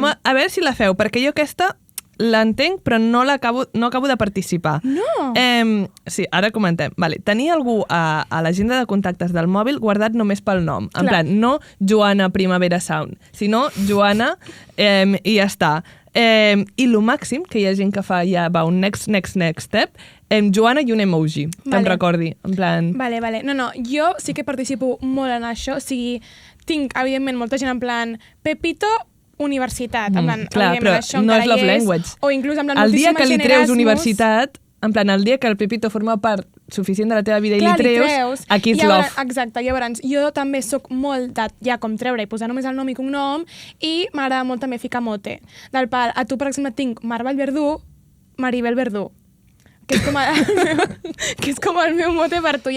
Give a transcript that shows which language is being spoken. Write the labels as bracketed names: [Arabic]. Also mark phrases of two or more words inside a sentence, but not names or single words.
[Catalan] A veure si la feu, perquè jo aquesta l'entenc, però no acabo de participar. No! Sí, ara comentem. Vale, tenir algú a l'agenda de contactes del mòbil guardat només pel nom. En plan, no Joana Primavera Sound, sinó Joana i ja està. I el màxim, que hi ha gent que fa ja va un [English] next step, [Catalan] Joana i un emoji, que em recordi. En plan... Vale. No, jo sí que participo molt en això, o sigui, tinc, evidentment, molta gent en plan Pepito, universitat, en plan, clar, però això no és [English] love language. [Catalan] O inclús en plan, el dia que li treus Erasmus, universitat, en plan, el dia que el Pepito forma part suficient de la teva vida i li treus, aquí és love. Exacte, llavors, jo també sóc molt de ja com treure i posar només el nom i cognom i m'agrada molt també ficar mote. Del pal, a tu, per exemple, tinc Maribel Verdú, que és com el meu mote per tu.